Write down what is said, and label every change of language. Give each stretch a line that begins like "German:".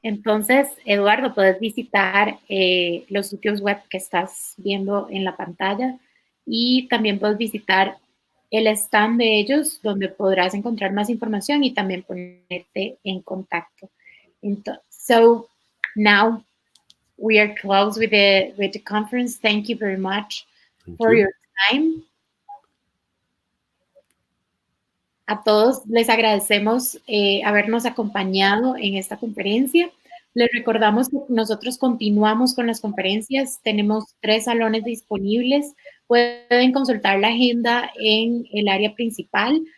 Spanish: Entonces, Eduardo, puedes visitar los sitios web que estás viendo en la pantalla y también puedes visitar el stand de ellos donde podrás encontrar más información y también ponerte en contacto.
English: So now we are close with the conference. Thank you very much for your time.
Spanish: A todos les agradecemos habernos acompañado en esta conferencia. Les recordamos que nosotros continuamos con las conferencias. Tenemos 3 salones disponibles. Pueden consultar la agenda en el área principal.